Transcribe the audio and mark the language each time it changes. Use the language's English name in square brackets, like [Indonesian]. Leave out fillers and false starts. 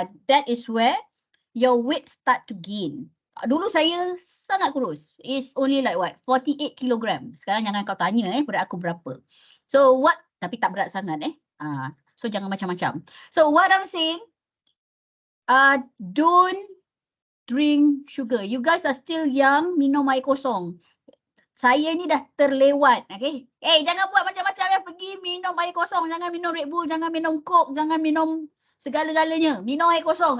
[English] That is where your weight start to gain. [Malay] Dulu saya sangat kurus. [English] It's only like 48 kilogram. [Malay] Sekarang jangan kau tanya berat aku berapa. [English] So what, [Malay] tapi tak berat sangat so jangan macam-macam. [English] So what I'm saying, don't drink sugar. You guys are still young, [Malay] minum air kosong. Saya ni dah terlewat, okay? Jangan buat macam-macam yang pergi minum air kosong. Jangan minum Red Bull, jangan minum Coke, jangan minum segala-galanya. Minum air kosong.